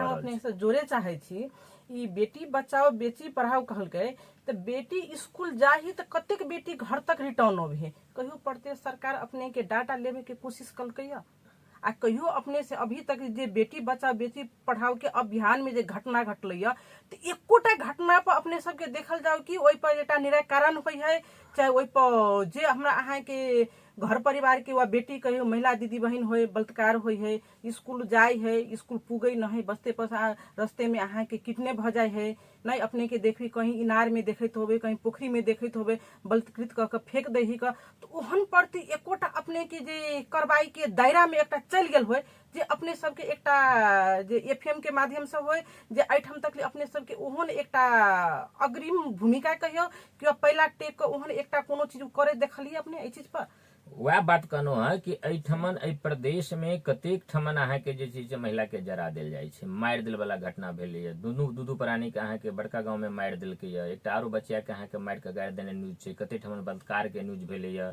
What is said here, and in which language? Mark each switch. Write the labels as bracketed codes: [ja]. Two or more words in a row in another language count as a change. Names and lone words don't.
[mai] हम अपने से जोड़े चाहे छी। ई बेटी बचाओ बेटी पढ़ाओ कहलकै तो बेटी स्कूल जाही तो कतेक बेटी घर तक रिटर्न होबे है, कहियो प्रदेश सरकार अपने के डाटा लेवे के कोशिश कलकै आ कहियो अपने से अभी तक जे बेटी बचाओ बेटी पढ़ाओ के अभियान में जे घटना घटलै तो एकोटा घटना पर अपने सबके देखल जाओ कि ओहि पर एटा निराकरण होई है, चाहे ओहि पर जे हमरा अहाँ के घर परिवार के वा बेटी कहियो महिला दीदी बहन होय बलात्कार होई है, स्कूल जाय है, स्कूल पुगे न है, बस्ते पर रस्ते में अहाँ के किडनैप भ जाए है, नहीं अपने के देखी कहीं इनार में देखत होबे, कहीं पोखरी में देखत होबे, बलात्कृत क के फेंक दही का। तो ओहन प्रति एकोटा अपने के जे कार्रवाई के दायरा में एकटा चल गेल होय, जे अपने सबके एकटा जे एफएम के माध्यम से होय, जे एठाम तक अपने सबके ओहन एकटा अग्रिम भूमिका कहियो कि पहला टेक के ओहन एकटा कोनो चीज करे देखलिए अपने एहि चीज पर। वह बात कहलहुँ है कि एहिठमन एहि प्रदेश में कतेक ठमन अहाँ के जे छै से महिला के जरा देल जाइ छै, मारि देल वाला घटना भेलैया, दू प्राणी के अहाँ के बड़का गांव में मारि देलकै या, एकटा आरो बच्चा के अहाँ के मारि के गाड़ि देने न्यूज छै, कते ठमन बलात्कार के न्यूज भेलैया।